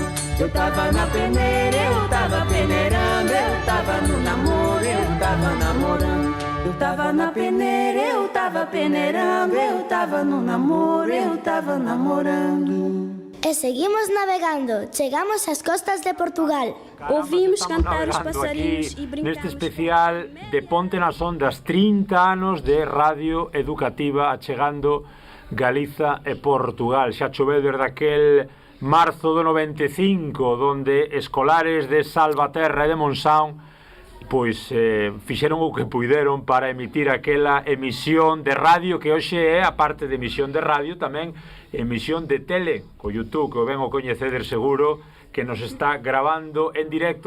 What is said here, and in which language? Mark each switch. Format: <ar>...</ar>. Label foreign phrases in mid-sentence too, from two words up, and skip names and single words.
<pt>Eu tava na peneira, eu tava peneirando, eu tava no namoro, eu tava namorando. Eu tava na peneira, eu tava peneirando, eu tava no namoro, eu tava namorando.</pt> <gl>E seguimos navegando, chegamos ás costas de Portugal. Ouvimos cantar os passarinhos e brincamos. Neste especial de Ponte nas Ondas, 30 anos de radio educativa achegando Galiza e Portugal. Xa choveu desde aquel marzo do 95, donde escolares de Salvaterra e de Monsaun pois fixeron o que puideron para emitir aquela emisión de radio que hoxe é, a parte de emisión de radio, tamén emisión de tele, co YouTube, que o ben o coñecedes seguro, que nos está grabando en directo.</gl>